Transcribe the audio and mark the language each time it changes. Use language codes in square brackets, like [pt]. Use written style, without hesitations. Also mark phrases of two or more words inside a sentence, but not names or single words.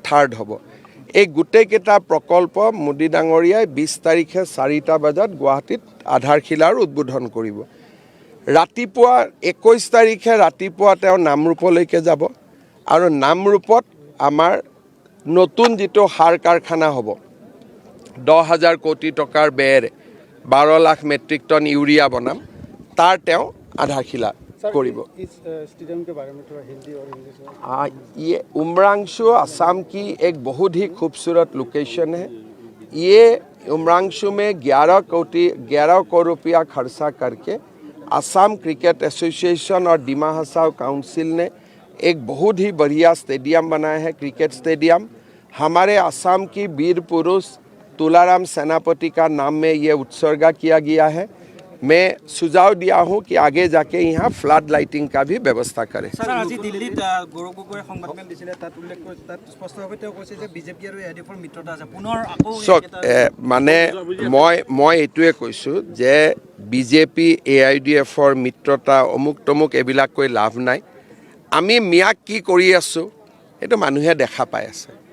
[as] থাৰ্ড হ'ব এই গোটেইকেইটা প্ৰকল্প মোদী ডাঙৰীয়াই 20 তাৰিখে 4টা বজাত গুৱাহাটীত আধাৰশিলাৰ উদ্বোধন কৰিব ৰাতিপুৱা 21 তাৰিখে ৰাতিপুৱা তেওঁ নামৰূপলৈকে যাব আৰু নামৰূপত আমাৰ নতুন যিটো সাৰ কাৰখানা হ'ব 10,000 কোটি টকাৰ বেৰে 12 লাখ [en] metric ton urea [as] বনাম তাৰ তেওঁ আধাৰশিলা কৰিব [hi] ये उमरांशु असम की एक बहुत ही खूबसूरत लोकेशन है ये उमरांशु में 11 करोड़ रुपया खर्चा करके असम क्रिकेट एसोसिएशन और डिमा हसाओ काउंसिल ने एक बहुत ही बढ़िया स्टेडियम बनाया है [en] cricket stadium [hi] हमारे असम की वीर पुरुष तुलाराम सेनापति का नाम में ये उत्सर्गा किया गया है मैं सुझाव दिया हूँ कि आगे जाके यहाँ [en] flood lighting [hi] का भी व्यवस्था करें सर आज [as] दिल्ली गौरव गगৈ সংবাদমেল দিছিলে তাত উল্লেখ কৰি তাত স্পষ্টভাৱে তেওঁ কৈছে যে বিজেপি আৰু এআইডিএফৰ মিত্ৰতা আছে পুনৰ আকৌ মানে মই এইটোৱে কৈছোঁ যে বিজেপি এআইডিএফৰ মিত্ৰতা অমুক তমুক এইবিলাক কৈ লাভ নাই আমি মিয়াক কি কৰি আছোঁ এইটো মানুহে দেখা পাই আছে